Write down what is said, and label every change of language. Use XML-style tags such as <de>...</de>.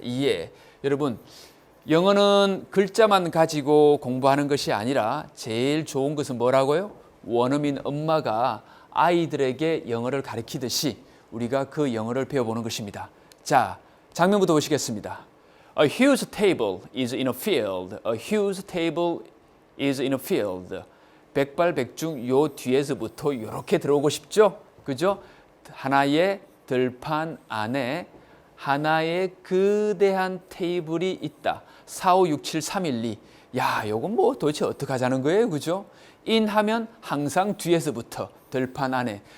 <ko>예, 여러분, 영어는 글자만 가지고 공부하는 것이 아니라 제일 좋은 것은 뭐라고요? 원어민 엄마가 아이들에게 영어를 가르치듯이 우리가 그 영어를 배워보는 것입니다. 자, 장면부터 보시겠습니다.</ko> <en>A huge table is in a field. A huge table is in a field.</en> <ko>백발백중 요 뒤에서부터 이렇게 들어오고 싶죠? 그죠? 하나의 들판 안에 하나의 거대한 테이블이 있다. 4, 5, 6, 7, 3, 1, 2. 야, 요건 뭐 도대체 어떻게 하자는 거예요? 그죠? in 하면 항상 뒤에서부터 들판 안에.</ko>